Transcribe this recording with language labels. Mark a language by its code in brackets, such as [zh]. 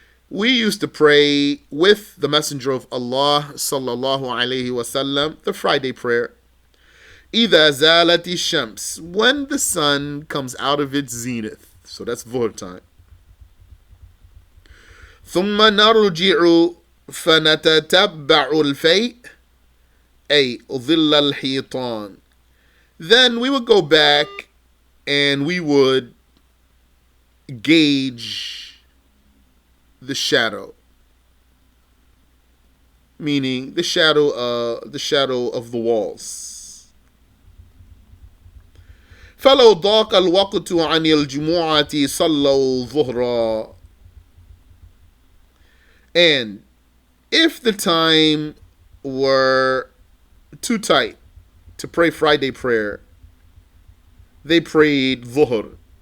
[en] We used to pray with the Messenger of Allah صلى الله عليه وسلم the Friday prayer. [ar] إذا زالت الشمس, [en] when the sun comes out of its zenith. So that's Dhuhr time. [ar] ثم نرجع فنتتبع الفيء أي ظل الحيطان. [en] Then we would go back and we would gauge the shadow, meaning the shadow of the walls. [ar] فلو ضاق الوقت عن الجمعة صلوا ظهرا. [en] And if the time were too tight to pray Friday prayer, they prayed Dhuhr.